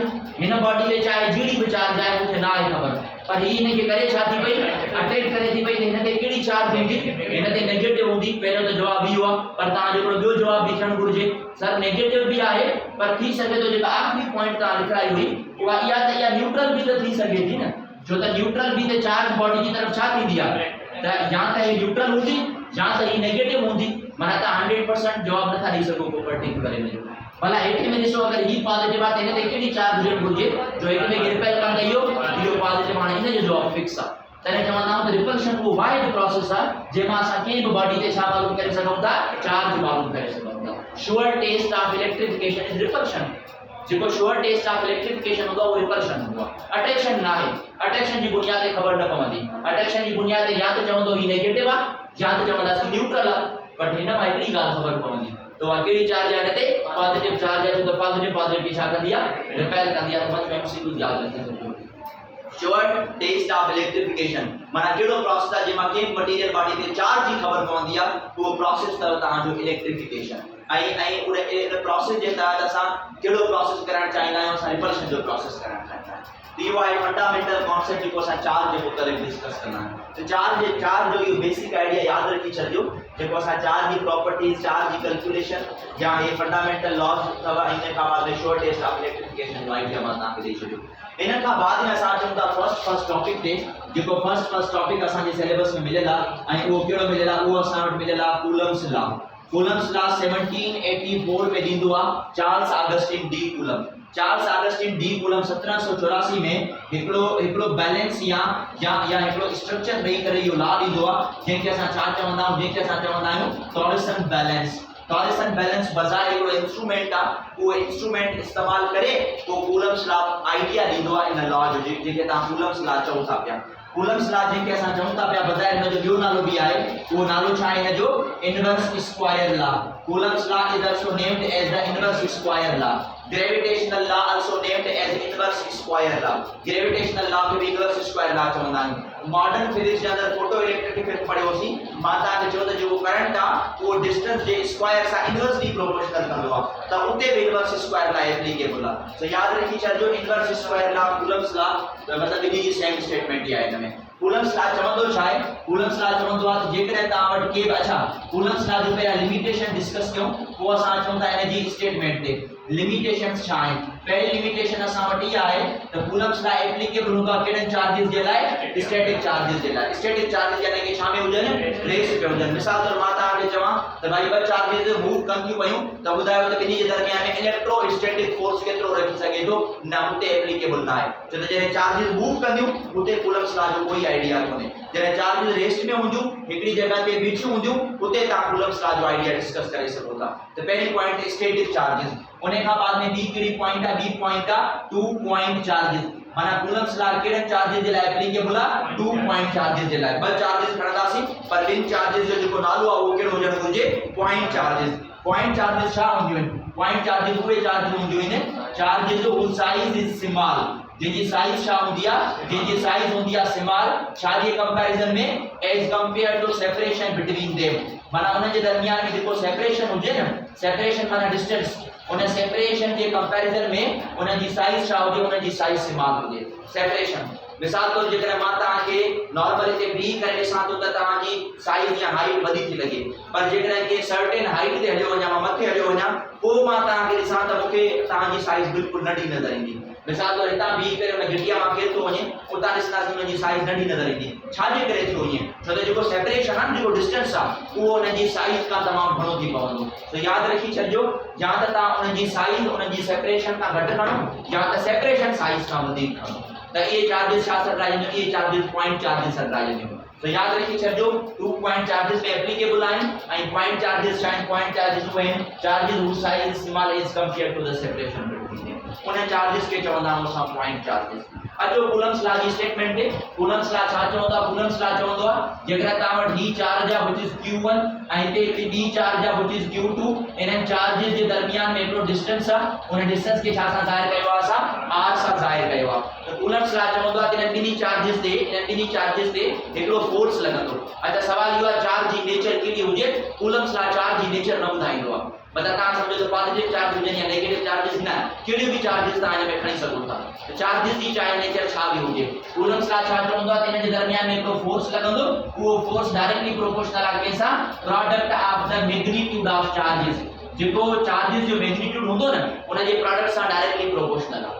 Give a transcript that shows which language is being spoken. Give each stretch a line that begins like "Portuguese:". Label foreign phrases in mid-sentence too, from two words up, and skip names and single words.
Sindhi: हिन बॉडी में चाहे जहिड़ी भी चार्ज आहे मूंखे न आहे ख़बर पर ही इनके करे छा थी पई अट्रैक्ट करे थी पई त हिन ते कहिड़ी चार्ज हूंदी हिन ते नेगेटिव हूंदी पहिरियों त जवाब इहो आहे पर तव्हां जो ॿियो जवाब बि थियणु घुरिजे सर नेगेटिव भी आहे पर थी सघे थो जेका आखिरी पॉइंट तव्हां लिखाई हुई उहा इहा त इहा न्यूट्रल भी त थी सघे थी न छो त न्यूट्रल भी त चार्ज बॉडी जी तरफ छा थींदी आहे त या त ही न्यूट्रल हूंदी या त ही नेगेटिव हूंदी माना ता 100% जवाब नथा ॾेई सघो को पर्टिकुलर इन जो भला हेठ में ॾिसो अगर ही पॉजिटिव आहे त इन ते केॾी चार्ज हुजण घुरिजे जो हेठ में रिपेल करण इहो पॉजिटिव आहे इन जो जवाब फिक्स आहे तने चवंदा आहियूं त रिपल्शन वो
English: wide process
Sindhi: आहे जंहिंमां असां कंहिं बि बॉडी ते छा मालूम करे सघूं था चार्ज मालूम करे सघूं था
English: sure test of electrification is repulsion
Sindhi: जेको
English: sure test of electrification
Sindhi: हूंदो आहे रिपल्शन हूंदो आहे अट्रैक्शन न आहे अट्रैक्शन जी बुनियाद ते ख़बर न पवंदी अट्रैक्शन जी बुनियाद ते या त चवंदो ही नेगेटिव आहे या त चवंदासीं न्यूट्रल आहे बट हिन मां हिकिड़ी ॻाल्हि ख़बर पवंदी तो आ कहिड़ी चार्ज आहे हिन ते
English: positive charge
Sindhi: आहे तो पॉजिटिव छा कंदी आहे रिपेल कंदी आहे समझ में एमसीक्यू याद रखिजो
English: sure test of electrification
Sindhi: माना केड़ो प्रोसेस आहे जेमा के
English: material body
Sindhi: ते चार्ज जी खबर पवंदी आहे वो प्रोसेस त तहां जो इलेक्ट्रिफिकेशन आई उन प्रोसेस जे तहत असां केड़ो प्रोसेस करण चाहींदा आहियूं असां रिपल्शन जो प्रोसेस करण चाहींदा आहियूं इहो आहे
English: fundamental concept
Sindhi: जेको असां चार्ज जे मुताबिक़ डिस्कस कंदा आहियूं तो चार्ज जो इहो
English: basic idea
Sindhi: याद रखी छॾियो जेको असां चार्ज जी प्रॉपर्टीज चार्ज जी कैलकुलेशन या ये
English: fundamental laws
Sindhi: अथवा इन खां बाद
English: short test of electrification
Sindhi: जो आइडिया मां तव्हांखे ॾेई छॾियो इन खां बाद में असां अचूं था
English: first topic
Sindhi: ते जेको
English: first topic
Sindhi: असांजे सिलेबस में मिलियल आहे ऐं उहो कहिड़ो मिलियल आहे उहो असां वटि मिलियल आहे कूलम्स लॉ 1784 में ॾींदो आहे चार्ल्स ऑगस्टिन डी कूलम 1784 में हिकिड़ो बैलेंस या हिकिड़ो स्ट्रक्चर ॾेई करे इहो लॉ ॾींदो आहे जंहिंखे असां छा चवंदा आहियूं
English: torsion balance
Sindhi: बजाय हिकिड़ो इंस्ट्रूमेंट आहे उहो इंस्ट्रूमेंट इस्तेमाल करे तो कूलम्स लॉ आइडिया ॾींदो आहे इन लॉ जो जेके तव्हां कूलम्स लॉ चओ था पिया कूलम्स लॉ जेके असां चऊं था पिया बजाय हिन जो ॿियो नालो बि आहे उहो नालो छा आहे हिन जो
English: inverse square law Coulomb's law is also named as the inverse square law gravitational law also named as inverse square law gravitational law
Sindhi: के भी इनवर्स स्क्वायर लॉ चवंदा आहियूं
English: modern physics
Sindhi: जे अंदर
English: photo electric effect
Sindhi: पढ़ियोसीं मां तव्हांखे चयो त जेको करंट आहे उहो डिस्टेंस जे स्क्वायर सां
English: inversely proportional
Sindhi: कंदो आहे त उते बि
English: inverse square law applicable
Sindhi: आहे सो याद रखी छॾिजो
English: inverse square law Coulomb's law
Sindhi: मतलब इन्ही जी
English: same statement
Sindhi: ई आहे हिन में कूलम्स लॉ चवंदो छा आहे कूलम्स लॉ चवंदो आहे जेकॾहिं तव्हां वटि के अच्छा कूलम्स लॉ जो पहिरियां लिमिटेशन डिस्कस कयूं पोइ असां अचूं था हिन जी स्टेटमेंट ते लिमिटेशंस छा आहिनि पहिरीं लिमिटेशन असां वटि इहा आहे त कूलम्स लॉ एप्लीकेबल हूंदो आहे कहिड़नि चार्जिस जे लाइ
English: static charges
Sindhi: जे लाइ
English: static charges
Sindhi: यानी कि छा में हुजनि रेस्ट पे हुजनि मिसाल तौर मां तव्हांखे चवां त भाई ॿ
English: charges move
Sindhi: कनि थियूं पयूं त ॿुधायो त ॿिन्ही जे दरमियान में
English: electrostatic force
Sindhi: केतिरो रखी सघे थो न उते एप्लीकेबल न आहे छो त जॾहिं
English: charges move
Sindhi: कंदियूं उते कूलम्स लॉ जो कोई आइडिया कोन्हे जॾहिं चार्जिस रेस्ट में हूंदियूं हिकिड़ी जॻह ते बीठियूं हूंदियूं उते तव्हां कूलम्स लॉ जो आइडिया डिस्कस करे सघो था त पहिरीं
English: point static charges
Sindhi: उन्हें का बाद में बी कहिड़ी पॉइंट आहे
English: B point
Sindhi: आहे
English: 2 point charges
Sindhi: माना कूलम्स लॉ कहिड़े चार्जिस जे लाइ एप्लीकेबल आहे
English: 2 point charges
Sindhi: जे लाइ ॿ चार्जिस खणंदासीं पर ॿिनि चार्जिस जो जेको नालो आहे उहो कहिड़ो हुजणु घुरिजे पॉइंट चार्जिस छा हूंदियूं आहिनि
English: point charges
Sindhi: उहे चार्जिस हूंदियूं आहिनि चार्जिस जो
English: size is small
Sindhi: जिनकी साइज छा हूंदी आहे जिनकी साइज हूंदी आहे स्मॉल छा जे कंपैरिजन में
English: as compare to separation between them
Sindhi: माना उन जे दरमियान में जेको सेपरेशन हुजे न सेपरेशन माना डिस्टेंस उन सेपरेशन के कंपैरिजन में उन जी साइज छा हुजे उन जी साइज स्मॉल हुजे सेपरेशन मिसाल तौर जेकॾहिं मां तव्हांखे नॉर्मल हिते बीह करे ॾिसां थो त तव्हांजी साइज या हाइट वधी थी लॻे पर जेकॾहिं के
English: certain height
Sindhi: ते हलियो वञा मां मथे हलियो वञा पोइ मां तव्हांखे ॾिसां त मूंखे तव्हांजी साइज बिल्कुलु नंढी नज़र ईंदी मिसाल तौर हितां बीह करे उन गिटिया मां केरु थो वञे उतां ॾिसंदासीं उन जी साइज नंढी नज़र ईंदी छाजे करे थियो ईअं छो त जेको सेपरेशन आहे जेको डिस्टेंस आहे उहो उन जी साइज खां तमामु घणो थी पवंदो त यादि रखी छॾिजो या त तव्हां उन जी साइज उन जी सेपरेशन खां घटि खणो या त सेपरेशन साइज खां वधीक खणो त इहे चार्जिस छा सॾाइजंदियूं इहे चार्जिस
English: point charges
Sindhi: सॾाइजंदियूं तो याद रखी छॾिजो
English: 2 point charges
Sindhi: में एप्लीकेबल आहिनि ऐं
English: point charges
Sindhi: छा आहिनि
English: point charges
Sindhi: उहे आहिनि
English: charges who size small as compare to the separation between
Sindhi: उन चार्जिस के चवंदा आहियूं असां
English: point charges
Sindhi: अचो कूलम्स लॉ जी स्टेटमेंट ते कूलम्स लॉ छा चवंदो आहे कूलम्स लॉ चवंदो आहे जेकॾहिं तव्हां वटि ही चार्ज आहे
English: which is q1
Sindhi: ऐं हिते हिकिड़ी ॿी चार्ज आहे
English: which is q2
Sindhi: इन्हनि चार्जिस जे दरमियान में हिकिड़ो डिस्टेंस आहे उन डिस्टेंस खे छा सां ज़ाहिर कयो आहे असां r सां ज़ाहिर कयो आहे त कूलम्स लॉ चवंदो आहे कि इन्हनि ॿिन्ही चार्जिस ते हिकिड़ो फोर्स लॻंदो अच्छा सवाल इहो आहे चार्ज जी नेचर कहिड़ी हुजे कूलम्स लॉ चार्ज जी नेचर न ॿुधाईंदो आहे मतलब तव्हां सम्झो त
English: positive charge
Sindhi: हुजनि या
English: negative charges
Sindhi: न कहिड़ी बि चार्जिस तव्हां हिन में खणी सघो था त चार्जिस जी चाहे नेचर छा बि हुजे कूलम्स लॉ छा चवंदो आहे त हिन जे दरमियान में हिकिड़ो फोर्स लॻंदो उहो फोर्स
English: directly proportional
Sindhi: आहे कंहिंसां
English: product of the magnitude of charges
Sindhi: जेको चार्जिस जो मैग्नीट्यूड हूंदो न उन जे प्रोडक्ट सां
English: directly proportional
Sindhi: आहे